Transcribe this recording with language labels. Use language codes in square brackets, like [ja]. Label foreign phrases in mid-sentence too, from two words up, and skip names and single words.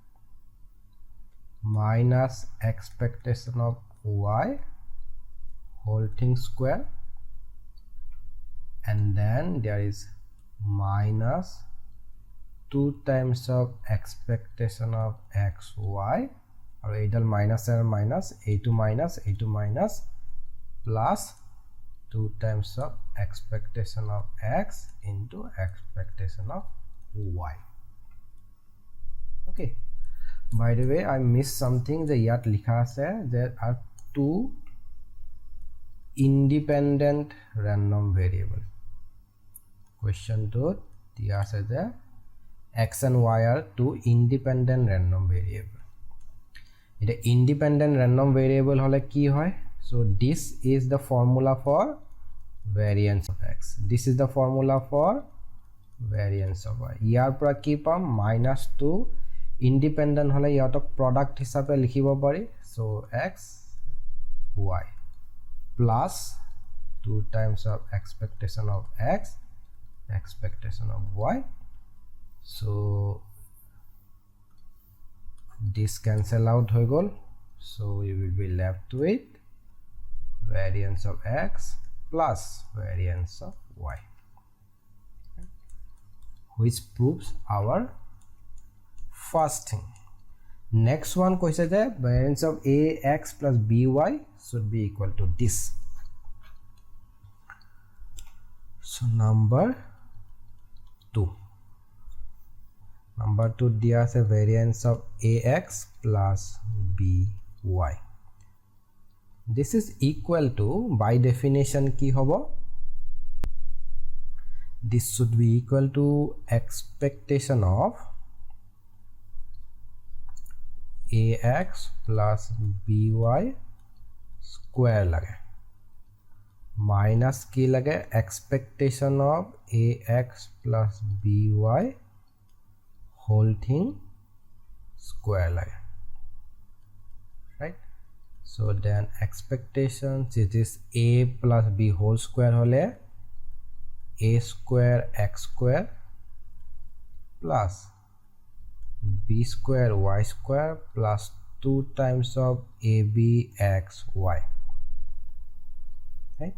[en] minus expectation of y whole thing square, and then there is minus 2 times of expectation of xy, or either minus and minus, a2 minus plus 2 times of expectation of x into expectation of y. Okay, by the way I missed something. The [as] যাত লিখা আছে [en] there are two independent random variable. Question [as] তো দিয়া আছে [en] the x and y are two independent random variable. [as] Eta [en] independent random variable [as] হ'লে কি হয়? [en] So this is the formula for variance of x. This is the formula for variance of y. [as] ইয়াৰ পৰা কি পাম [en] minus 2 independent [as] হ'লে যাতক product হিচাপে লিখিব পাৰি. [en] So x y plus 2 times of expectation of x expectation of y. So this cancel out [as] হৈ গ'ল. [en] So we will be left with variance of x plus variance of y, which proves our first thing. Next one [as] কৈছে যে [en] variance of ax plus by should be equal to this. So number 2 [as] দিয়া আছে [en] variance of ax plus by. This is equal to, by definition [as] কি হ'ব, [en] this should be equal to expectation of ax plus by square lage minus [as] কি লাগে [en] expectation of ax plus by whole thing square lage, right? So then expectations, it is a plus b whole square hole a square x square plus b square y square plus 2 times of ab x y, right?